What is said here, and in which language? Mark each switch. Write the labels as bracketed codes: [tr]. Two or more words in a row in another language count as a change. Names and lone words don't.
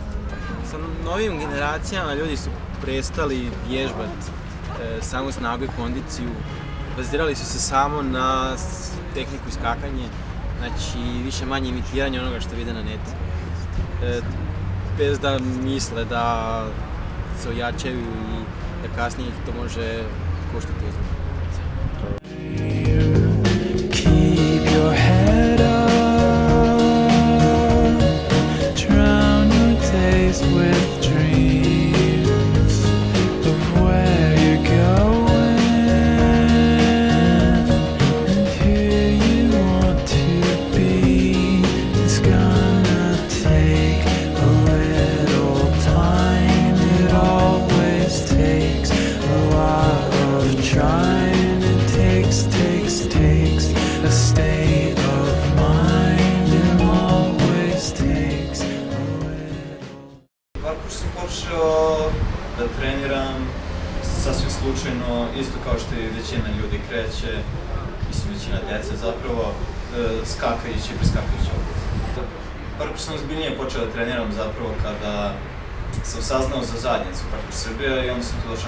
[sr] Sa novim generacijama ljudi su prestali vježbati samo snagu i kondiciju, bazirali su se samo na tehniku i skakanje, znači više manje imitiranje onoga što vide na netu. Bez da misle da se ojačaju i da kasnije ih to može koštati ozbiljno. [en] Keep your head up, drown your days with dreams of where you're going and who you want to be. It's gonna take a little time, it always takes a lot of trying. It takes a state of mind, it always takes a little. [sr] Parkour sam počeo da treniram sasvim slučajno, isto kao što i većina ljudi kreće, mislim većina djece zapravo, skakajući i preskakajući obraz. Parkour sam ozbiljnije počeo da treniram zapravo kada sam saznao za zajednicu Parkour Srbija i onda sam tu došao